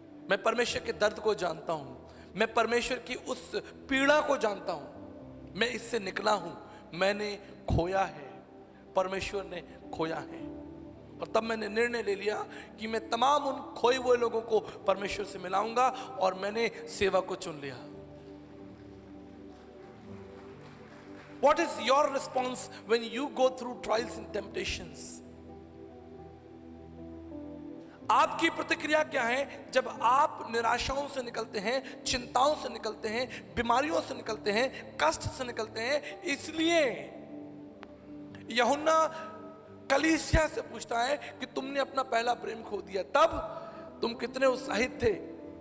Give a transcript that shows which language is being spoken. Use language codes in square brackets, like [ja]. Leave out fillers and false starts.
[hi] मैं परमेश्वर के दर्द को जानता हूं, मैं परमेश्वर की उस पीड़ा को जानता हूं, मैं इससे निकला हूं। मैंने खोया है, परमेश्वर ने खोया है। और तब मैंने निर्णय ले लिया कि मैं तमाम उन खोए हुए लोगों को परमेश्वर से मिलाऊंगा और मैंने सेवा को चुन लिया। [en] What is your response when you go through trials and temptations? [hi] आपकी प्रतिक्रिया क्या है जब आप निराशाओं से निकलते हैं, चिंताओं से निकलते हैं, बीमारियों से निकलते हैं, कष्ट से निकलते हैं? इसलिए यूहन्ना कलीसिया से पूछता है कि तुमने अपना पहला प्रेम खो दिया, तब तुम कितने उत्साहित थे।